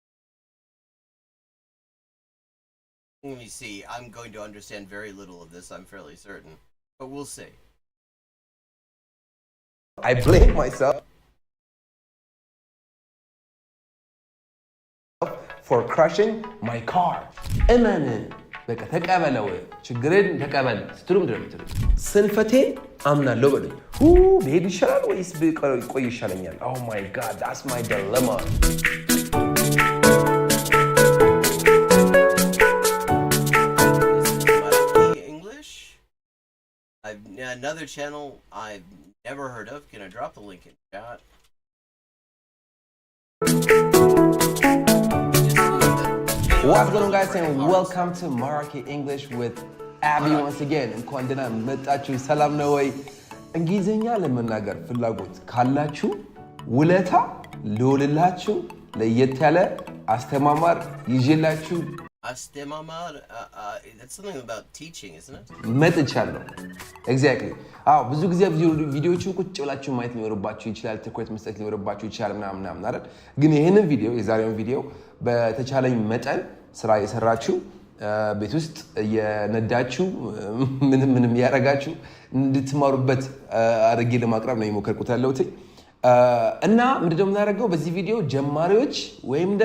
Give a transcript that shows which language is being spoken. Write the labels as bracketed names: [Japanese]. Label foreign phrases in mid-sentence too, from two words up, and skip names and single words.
[English] Let me see. I'm going to understand very little of this, I'm fairly certain. But we'll see. I blame myself for crashing my car. [Amharic] እመን በቃ ተቀበለው ችግርን ተቀበል ስትሉም ድረምትሉ ስንፈቴን አምናለሁ በሉኝ ብሄድ ይሻላል ወይስ ብቆይ ይሻለኛል? [English] Oh my god, that's my dilemma. English? Another channel I've never heard of. Can I drop the link in chat? What's going on, guys, and welcome to Maraki English with Abby once again. [Amharic] እንኳን ደህና መጣችሁ። ሰላም ነው ወይ? እንግሊዝኛ ለመናገር ፍላጎት ካላችሁ ውለታ ልውልላችሁ ለየት ያለ አስተማማር ይዤላችሁ [English] Astemamar, that's something about teaching, isn't it? [Amharic] መጥቻለሁ። Exactly. ብዙ ጊዜ ቪዲዮዎቹ ቁጭ ብላችሁ ማየት ሊኖርባችሁ ይችላል፣ ትኩረት መስጠት ሊኖርባችሁ ይችላል ምናምን አይደል? ግን ይሄንን ቪዲዮ የዛሬውን ቪዲዮ በተቻለኝ መጠን ስራ የሰራችሁ ቤት ውስጥ የነዳችሁ ምንም ያረጋችሁ እንድትማሩበት አድርጌ ለማቅረብ ነው የሞከርኩት ያለሁት እና ምንድነው የምናደርገው በዚህ ቪዲዮ ጀማሪዎች ወይም